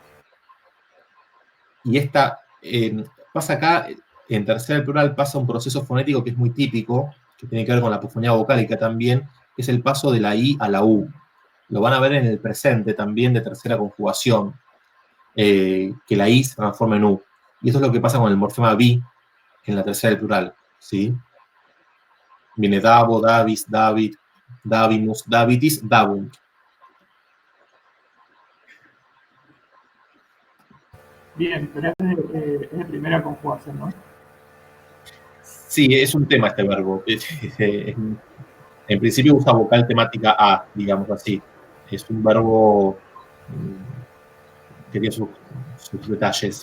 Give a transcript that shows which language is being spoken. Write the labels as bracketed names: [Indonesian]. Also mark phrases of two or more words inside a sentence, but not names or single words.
[Spanish] Y esta pasa acá, en tercer plural, pasa un proceso fonético que es muy típico, que tiene que ver con la apofonía vocálica también, que es el paso de la I a la U. Lo van a ver en el presente también de tercera conjugación, que la I se transforma en U. Y eso es lo que pasa con el morfema bi en la tercera del plural, ¿sí? [Latin] Viene dabo, davis, david, davimus, davitis, dabunt. [Spanish] Bien, pero es de primera conjugación, ¿no? Sí, es un tema este verbo. En principio usa vocal temática A, digamos así. Es un verbo que tiene sus detalles.